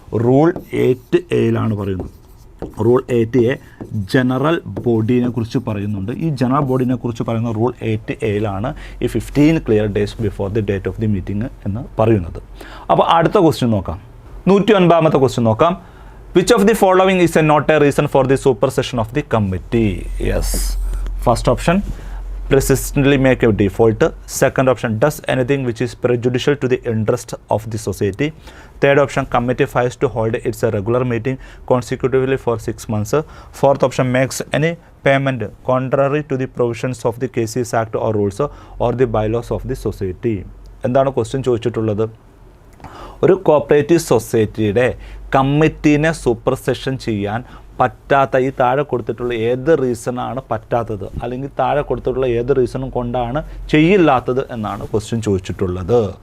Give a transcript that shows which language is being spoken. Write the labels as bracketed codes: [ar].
[ml] Rule 8A പറയുന്നത്. Rule 8A general ബോഡീനെ കുറിച്ച് പറയുന്നുണ്ട്. ഈ ജനറൽ ബോഡീനെ കുറിച്ച് പറയുന്ന റൂൾ 8A ഈ 15 [en] clear days before the date of the meeting [ml] എന്ന് പറയുന്നത്. അപ്പോൾ അടുത്ത ക്വസ്റ്റ്യൻ നോക്കാം. [en] 109ാമത്തെ ക്വസ്റ്റ്യൻ നോക്കാം. Which of the following is a not a reason for the supersession of the committee? Yes, first option persistently make a default, second option does anything which is prejudicial to the interest of the society, third option committee fails to hold its regular meeting consecutively for 6 months, fourth option makes any payment contrary to the provisions of the KCS Act or rules or the bylaws of the society. [ml] എന്താണ് question ചോദിച്ചിട്ടുള്ളത്? ഒരു cooperative സൊസൈറ്റിയുടെ കമ്മിറ്റീനെ super session ചെയ്യാൻ പറ്റാത്ത ഈ താഴെ കൊടുത്തിട്ടുള്ള ഏത് റീസണാണ് പറ്റാത്തത്, അല്ലെങ്കിൽ താഴെ കൊടുത്തിട്ടുള്ള ഏത് റീസണും കൊണ്ടാണ് ചെയ്യില്ലാത്തത് എന്നാണ് ക്വസ്റ്റ്യൻ ചോദിച്ചിട്ടുള്ളത്.